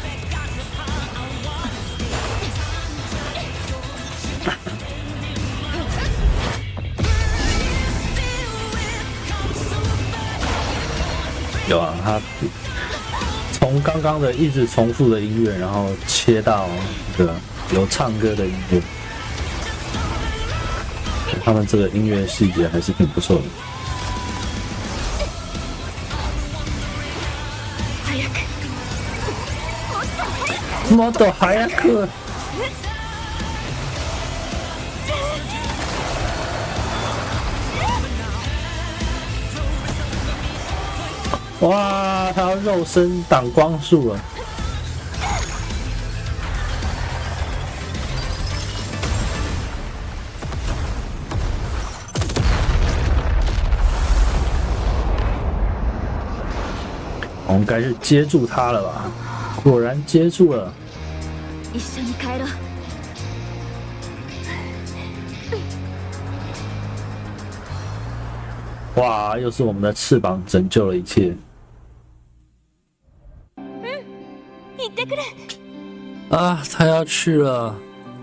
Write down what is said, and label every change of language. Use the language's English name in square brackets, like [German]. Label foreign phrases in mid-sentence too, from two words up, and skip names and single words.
[Chinese] 有啊，他从刚刚的一直重复的音乐，然后切到这个有唱歌的音乐，他们这个音乐细节还是挺不错的。 [Japanese] もっと早く。 [Chinese] 哇，他要肉身挡光束了。我们该是接住他了吧？果然接住了。 [Japanese] 一緒に帰ろう。 [Chinese] 哇，又是我们的翅膀拯救了一切。 [Japanese] 行ってくる。 [Chinese] 啊，他要去了。